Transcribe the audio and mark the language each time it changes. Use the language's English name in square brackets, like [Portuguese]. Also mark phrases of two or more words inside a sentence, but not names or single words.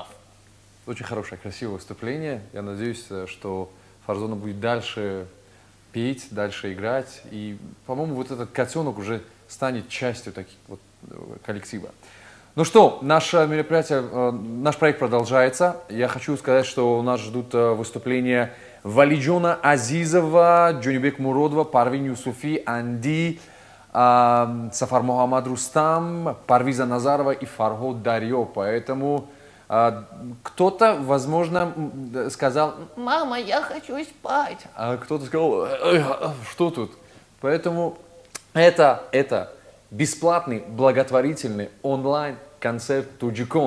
[Russian] Очень хорошее, красивое выступление. Я надеюсь, что Фарзона будет дальше петь, дальше играть. И, по-моему, вот этот котенок уже станет частью таких вот коллектива. Ну что, наше мероприятие, наш проект продолжается. Я хочу сказать, что нас ждут выступления Валиджона Азизова, Джонибек Муродова, Парвин Юсуфи, Анди, Сафар Мухаммад Рустам, Парвиза Назарова и Фарход Дарьё. Поэтому кто-то, возможно, сказал: «Мама, я хочу спать». А кто-то сказал: «Что тут?» Поэтому это бесплатный, благотворительный онлайн-концерт «Туджикон».